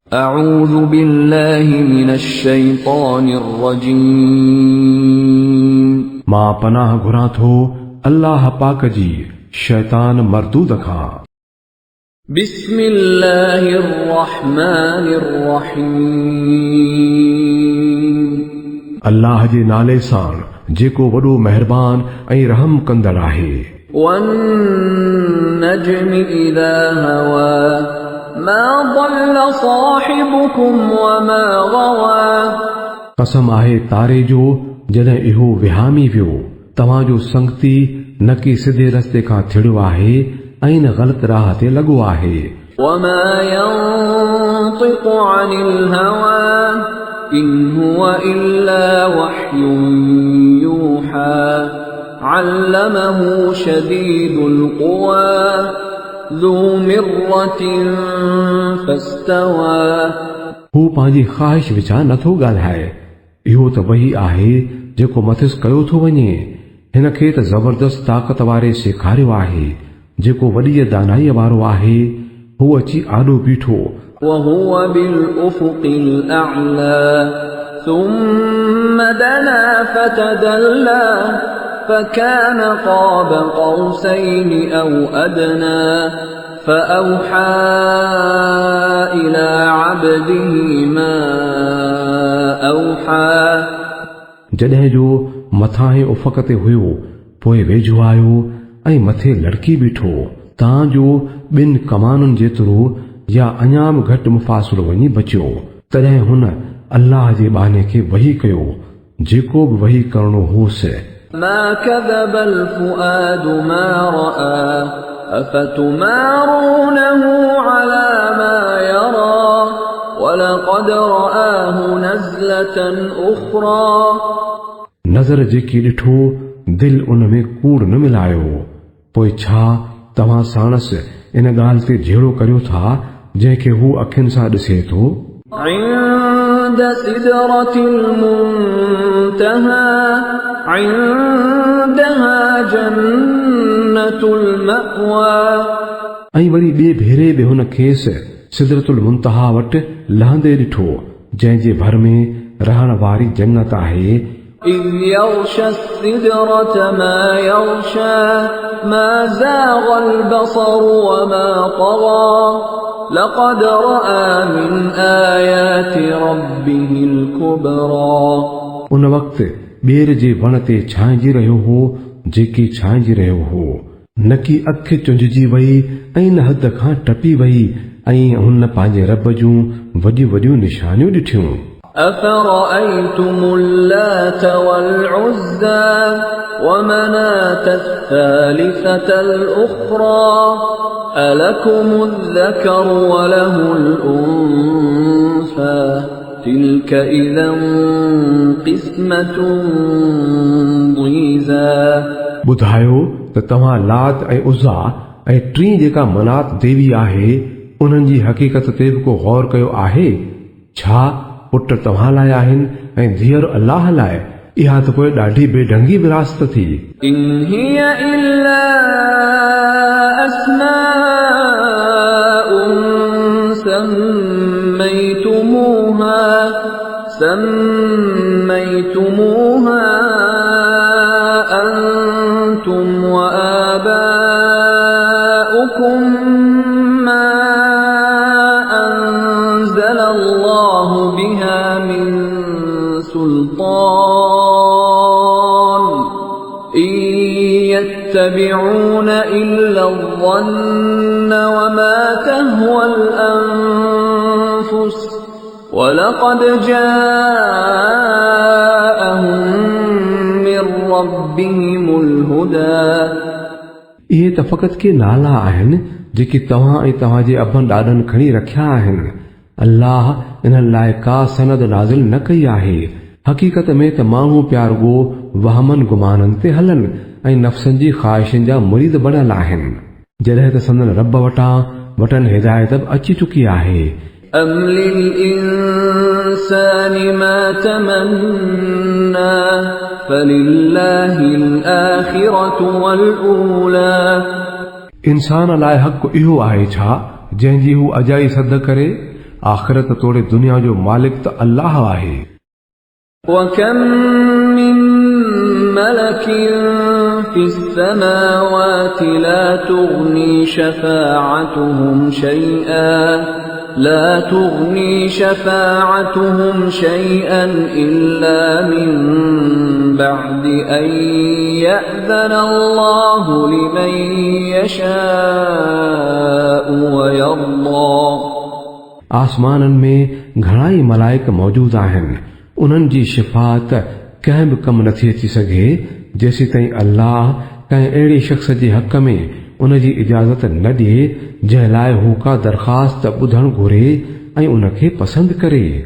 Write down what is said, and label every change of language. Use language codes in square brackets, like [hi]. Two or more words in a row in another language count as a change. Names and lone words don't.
[ar] أعوذ بالله من الشيطان الرجيم. [sd] मां पनाह घुरां थो अल्लाह पाक जी शैतान मरदूद खां। [ar] بسم الله الرحمن الرحيم. [sd] अल्लाह जे नाले सां जेको वॾो मेहरबान ऐं रहम कंदड़ आहे। [ar] والنجم إذا هوى ما ضل صاحبكم وما غوى. [sd] कसम आहे तारे जो जॾहिं इहो विहामी वियो तव्हांजो संगती न कि सिधे रस्ते खां थिड़ियो आहे ऐं न ग़लत राह ते लॻो आहे। [ar] وما ينطق عن الهوى إن هو إلا وحي يوحى علمه شديد القوى ذو مرة فاستوى. [sd] हू पंहिंजी ख़्वाहिश विचां नथो ॻाल्हाए। इहो त वही आहे जेको मथिस कयो थो वञे। हिन खे त ज़बरदस्त ताक़त वारे सेखारियो आहे जेको वॾी दानाईअ वारो आहे। हू अची आॾो बीठो। [ar] وهو بالأفق الأعلى ثم دنا فتدلى فكان قاب قوسين أو أدنى فأوحى إلى عبده ما أوحى. [sd] जॾहिं जो मथां उफ़क़ ते हुयो पोइ वेझो आयो ऐं मथे लड़की बीठो तां जो ॿिनि कमानुनि जेतिरो या अञा घटि मुफ़ासिलो वञी बचियो। तॾहिं हुन अल्लाह जे बाने खे वही कयो जेको बि वही करणो होसि। [ar] ما كذب الفؤاد ما رأى أفتمارونه على ما يرى ولقد رآه نزلة أخرى. [sd] नज़र जेकी ॾिठो दिल उन में कूड़ न मिलायो। पोइ छा तव्हां साणस इन ॻाल्हि ते जहिड़ो करियो था जंहिंखे हू अखियुनि सां ॾिसे थो। [ar] عند سدرة المنتهى عندها جنة المأوى. [sd] ऐं वरी ॿिए भेरे बि हुन खेसि सिदरतुल मुंतहा वटि लहंदे ॾिठो जंहिंजे भर में रहण वारी जन्नत आहे। [ar] إذ يغشى السدرة ما يغشى ما زاغ البصر وما طغى لقد رأى من آيات ربه الكبرى. [sd] उन वक़्तु ॿेर जे वण ते छांइजी रहियो हो जेकी छांइजी रहियो हो न कि अखि चुंझजी वई ऐं न हद खां टपी वई ऐं हुन पंहिंजे रब जूं वॾियूं वॾियूं निशानियूं ॾिठियूं। [ar] أفرأيتم اللات والعزى ومناة الثالثة الأخرى ألكم الذكر وله الأنثى تلك إذا قسمة ضيزى. [sd] ॿुधायो त तव्हां लात ऐं उज़्ज़ा ऐं टी जेका मनात देवी आहे उन्हनि जी हक़ीक़त ते बि को गौर कयो आहे। छा पुट तव्हां लाइ आहिनि ऐं धीअर अल्लाह लाइ? इहा त पोइ ॾाढी बेढंगी विरासत थी। [ar] إن هي إلا أسماء سميتموها أنتم و آباؤكم ما أنزل الله بها من سلطان إن يتبعون إلا الظن وما تهوى الأنفس ولقد جاءهم من ربهم الهدى. [sd] इहे त फ़क़त के नाला आहिनि जेके तव्हां ऐं तव्हांजे अबनि ॾाॾनि खणी रखिया आहिनि। अल्लाह इन्हनि लाइ का सनद नाज़िल न कई आहे। हक़ीक़त में त माण्हू प्यारगो वहमन गुमाननि ते हलनि ऐं नफ़्सनि जी ख़्वाहिशनि जा मुरीद बणियल आहिनि जॾहिं त संदन रब वटनि हिदायत अची चुकी आहे। [ar] أم للإنسان ما تمنى فلله الآخرة والأولى. [sd] इंसान लाइ हक़ इहो आहे छा जंहिंजी हू अजाई सद करे आख़िरत तोड़े दुनिया जो मालिक त अल्लाह आहे। [ar] وكم من ملك في السماوات لا تغني شفاعتهم شيئا إلا من بعد أن يأذن الله لمن يشاء ويرضى। [sd] आसमाननि में घणाई मलाइक मौजूद आहिनि, उन्हनि जी शिफ़ात कंहिं बि कम नथी अची सघे जेसी ताईं अल्लाह कंहिं अहिड़े शख़्स जे हक़ में उन जी इजाज़त न ॾिए जंहिं लाइ हू का दरख़्वास्त ॿुधणु घुरे ऐं उनखे पसंदि करे।